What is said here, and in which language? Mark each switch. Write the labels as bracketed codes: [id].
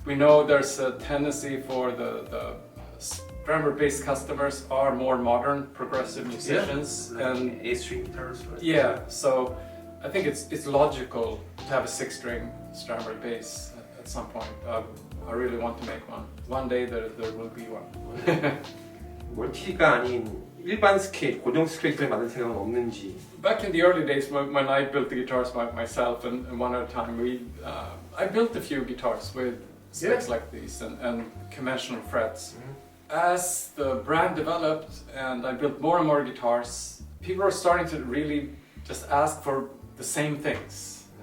[en] We know there's a tendency for the Strandberg bass customers are more modern, progressive musicians, like and 8-string guitars, right? yeah, so I think it's logical to have a 6-string Strandberg bass at some point. I really want to make one. One day there will be one. [ko] 멀티가 아닌 일반 스케일, 고정 스케일 기타를 만들 생각은 없는지. [en] Back in the early days when I built the guitars myself and one at a time, I built a few guitars with specs like these and conventional frets. As the brand developed and I built more and more guitars, people were starting to really just ask for the same things.